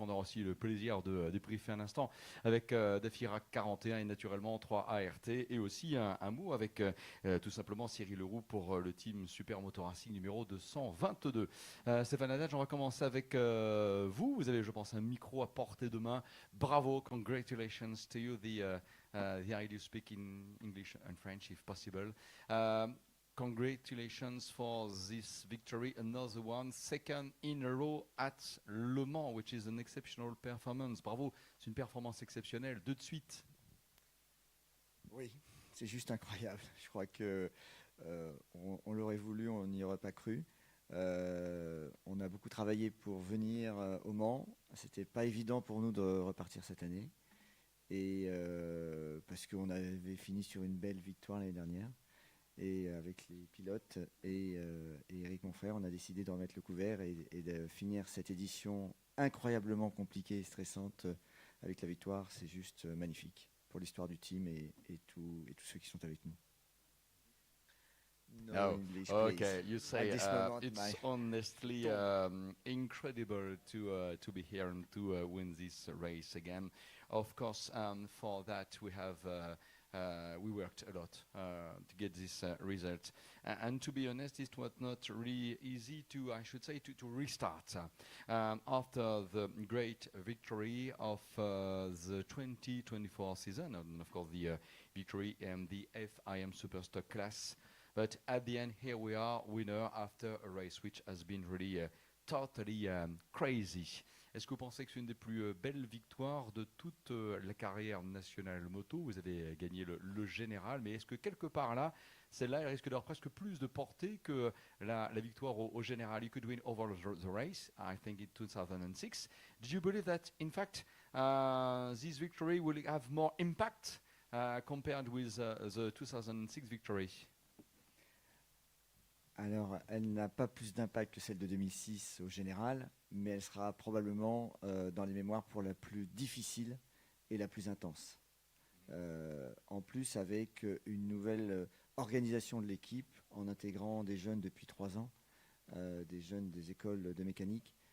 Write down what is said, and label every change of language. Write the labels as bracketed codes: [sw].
[fr] On aura aussi le plaisir de débriefer un instant avec Dafira 41 et naturellement 3 ART et aussi un mot avec tout simplement Cyril Leroux pour le team Super Moto Racing numéro 222. Stéphane Haddad, on va commencer avec vous. Vous avez, je pense, un micro à portée de main. [en] Bravo, congratulations to you. The idea to speak in English and French if possible. Congratulations for this victory, another one, second in a row at Le Mans, which is an exceptional performance. [fr] Bravo, c'est une performance exceptionnelle, deux de suite. Oui, c'est juste incroyable. Je crois que on l'aurait voulu, on n'y aurait pas cru. On a beaucoup travaillé pour venir au Mans. C'était pas évident pour nous de repartir cette année. Et parce qu'on avait fini sur une belle victoire l'année dernière. Et avec les pilotes et Eric, mon frère, on a décidé de remettre le couvert et de finir cette édition incroyablement compliquée et stressante avec la victoire. C'est juste magnifique pour l'histoire du team et tous ceux qui sont avec nous. [en] No English, okay. You At say this moment, it's honestly incredible to be here and to win this race again. Of course, for that we have we worked a lot to get this result, and to be honest, it was not really easy to, I should say, to restart after the great victory of the 2024 season, and of course the victory in the FIM Superstock class. But at the end, here we are, winner after a race which has been really totally crazy. [fr] Est-ce que vous pensez que c'est une des plus belles victoires de toute la carrière nationale moto? Vous avez gagné le général, mais est-ce que quelque part là, celle-là, elle risque d'avoir presque plus de portée que la victoire au général? [en] You could win over the race, I think in 2006. Do you believe that, in fact, this victory will have more impact compared with the 2006 victory? [fr] Alors, elle n'a pas plus d'impact que celle de 2006 au général, mais elle sera probablement dans les mémoires pour la plus difficile et la plus intense. En plus, avec une nouvelle organisation de l'équipe, en intégrant des jeunes depuis 3 ans, des jeunes des écoles de mécanique.